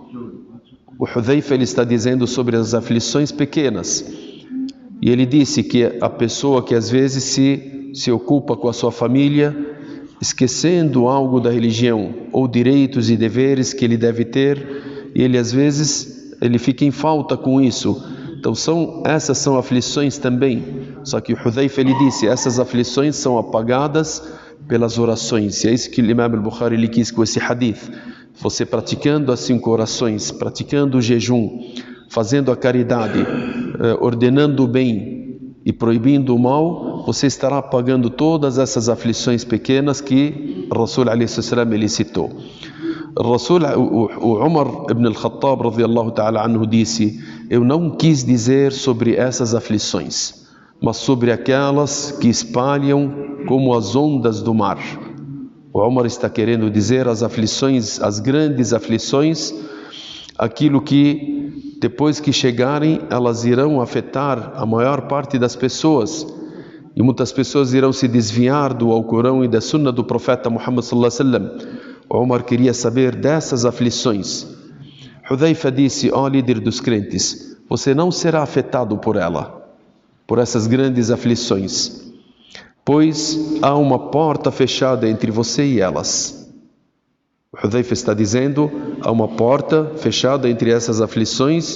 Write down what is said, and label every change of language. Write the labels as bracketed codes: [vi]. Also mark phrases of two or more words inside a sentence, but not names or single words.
[pt] O Hudhaifa ele está dizendo sobre as aflições pequenas, e ele disse que a pessoa que às vezes se ocupa com a sua família, esquecendo algo da religião ou direitos e deveres que ele deve ter, e ele às vezes ele fica em falta com isso. Então essas são aflições também. Só que o Hudhaifa ele disse: essas aflições são apagadas pelas orações. E é isso que o Imam al-Bukhari ele quis com esse hadith. Você praticando as 5 orações, praticando o jejum, fazendo a caridade, ordenando o bem e proibindo o mal, você estará apagando todas essas aflições pequenas que o [ar] رسول عليه السلام [pt] ele citou. O Umar ibn al-Khattab [ar] رضي الله تعالى عنه [pt] disse: eu não quis dizer sobre essas aflições, mas sobre aquelas que espalham como as ondas do mar. O Umar está querendo dizer as aflições, as grandes aflições, aquilo que depois que chegarem elas irão afetar a maior parte das pessoas, e muitas pessoas irão se desviar do Alcorão e da Sunna do profeta Muhammad [ar] صلى الله عليه وسلم. [pt] O Umar queria saber dessas aflições. Hudhaifa disse: ó líder dos crentes, você não será afetado por essas grandes aflições, pois há uma porta fechada entre você e elas. O Hudhaifa está dizendo: há uma porta fechada entre essas aflições.